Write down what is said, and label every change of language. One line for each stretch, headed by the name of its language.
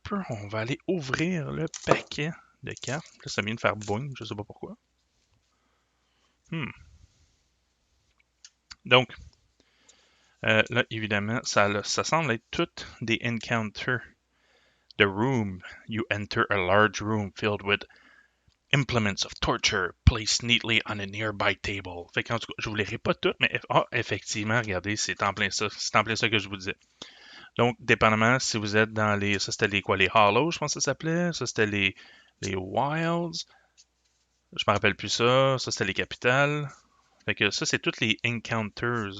French: On va aller ouvrir le paquet de cartes. Là, ça vient de faire boing, je sais pas pourquoi. Hmm. Donc, là, évidemment, ça semble être toutes des encounters.
English: The room. You enter a large room filled with implements of torture placed neatly on a nearby table.
French: Fait qu'en tout cas, je vous les lirai pas toutes, mais effectivement, regardez, c'est en plein ça. C'est en plein ça que je vous disais. Donc, dépendamment si vous êtes dans les. Ça, c'était les quoi? Les Hollows, je pense que ça s'appelait. Ça, c'était les Wilds. Je me rappelle plus ça. Ça, c'était les Capitales. Fait que ça, c'est toutes les Encounters.